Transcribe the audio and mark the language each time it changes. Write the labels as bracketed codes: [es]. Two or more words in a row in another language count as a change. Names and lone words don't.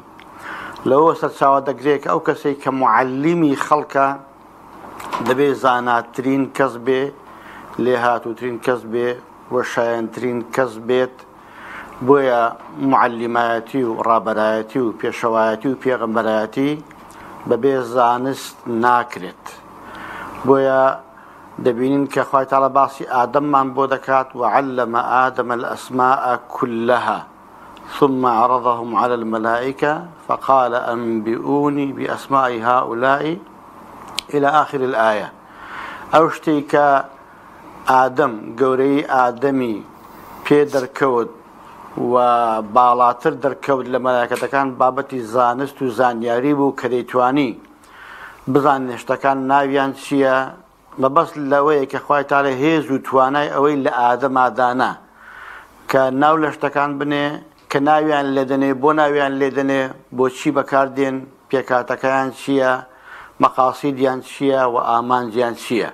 [ckb] لەوە سەرچاوە دەگرێت کە ئەو کەسێک کە معەلیمی خەڵکە دەبێت زاناترین کەس بێ، لێهاتووترین کەس بێ، وەشایەنترین کەس بێت. بۆیە معەلیمایەتی و ڕابەرایەتی و پێشەوایەتی و پێغەمبەرایەتی بەبێ زانست ناکرێت. بۆیە دەبینین کە خوای تەعالا باسی ئادەممان بۆ دەکات [ar] وعلم آدم الأسماء كلها ثم عرضهم على الملائكة فقال أنبئوني بأسماء هؤلاء إلى آخر الآية. [ckb] ئەو شتەی کە ئادەم گەورەی ئادەمی پێ دەرکەوت و باڵاتر دەرکەوت لە مەلایکەتەکان بابەتی زانست و زانیاری بوو کە دەیتوانی بزانێ شتەکان ناویان چییە، مەبەست لەوەیە کە خوای تەعالا هێز و توانای ئەوەی لە ئادەمادانا کە ناو لە شتەکان بنێ کە ناویان لێدەنێ، بۆ ناویان لێدەنێ، بۆچی بەکاردێن، پێکاتەکەیان چییە، مەقاسیدیان چییە و ئامانجیان چییە.